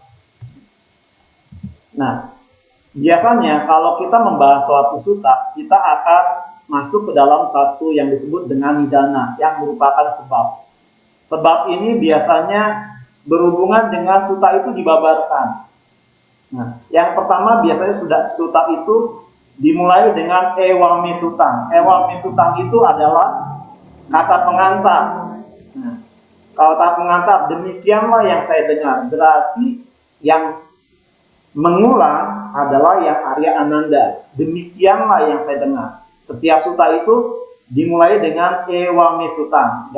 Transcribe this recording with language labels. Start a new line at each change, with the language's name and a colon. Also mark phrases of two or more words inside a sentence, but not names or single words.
Indonesian: Nah, biasanya kalau kita membahas suatu sutta, kita akan masuk ke dalam satu yang disebut dengan nidana, yang merupakan sebab. Sebab ini biasanya berhubungan dengan sutta itu dibabarkan. Nah, yang pertama biasanya sutta itu dimulai dengan
Pali: ewame sutang. Ewame sutang
Indonesian: itu adalah kata pengantar. Nah, kalau kata pengantar, demikianlah yang saya dengar. Berarti yang mengulang adalah yang Arya Ananda. Demikianlah yang saya dengar. Setiap sutta itu dimulai dengan
Pali: ewame sutang.